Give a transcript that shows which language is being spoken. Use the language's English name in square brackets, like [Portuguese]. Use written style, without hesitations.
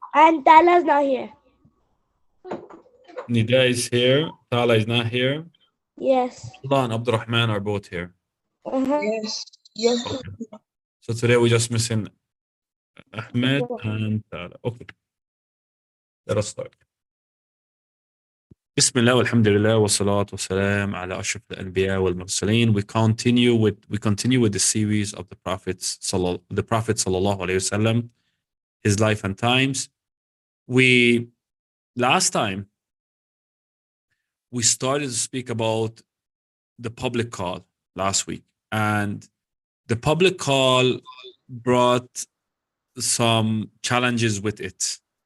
[English] And Tala's not here. Nida is here. Tala is not here. Yes. Allah and Abdurrahman are both here. Yes. Yes. Okay. So today we're just missing Ahmed and Tala. Okay. Let us start. [Arabic] بسم الله والحمد لله والصلاة والسلام على أشرف الأنبياء والمرسلين. [English] We continue with the series of the Prophet sallallahu alaihi wasallam, his life and times. Last time we started to speak about the public call last week, and the public call brought some challenges with it.